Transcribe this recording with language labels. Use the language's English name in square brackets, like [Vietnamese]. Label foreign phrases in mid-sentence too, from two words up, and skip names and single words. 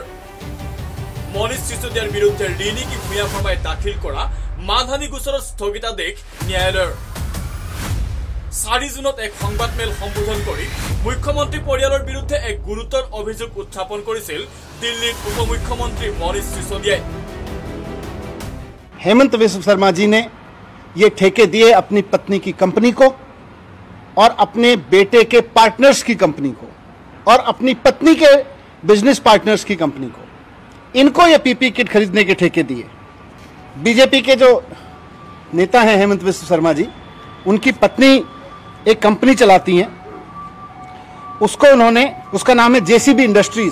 [Assamese] মনীষ সিসোদিয়াৰ বিৰুদ্ধে ৰিণিকী ভূঞা শৰ্মাই দাখিল কৰা মানহানি গোচৰৰ স্থগিতাদেশ ন্যায়ালয়ৰ। 4 জুনত এক সংবাদমেল সম্বোধন কৰি মুখ্যমন্ত্ৰী পৰিয়ালৰ বিৰুদ্ধে এক গুৰুতৰ অভিযোগ উত্থাপন কৰিছিল দিল্লীৰ উপমুখ্যমন্ত্ৰী মনীষ সিসোদিয়াই। [Hindi] हेमंत बिस्व शर्मा जी ने ये ठेके दिए अपनी पत्नी की कंपनी को और अपने बेटे के पार्टनर्स की कंपनी को और अपनी पत्नी के [English] business partners [Hindi] की कंपनी को। इनको ये [English] PP kit [Hindi] खरीदने के ठेके दिए। बीजेपी के जो नेता हैं हेमंत बिस्व शर्मा जी, उनकी पत्नी एक कंपनी चलाती हैं, उसको उन्होंने, उसका नाम है जेसीबी इंडस्ट्रीज।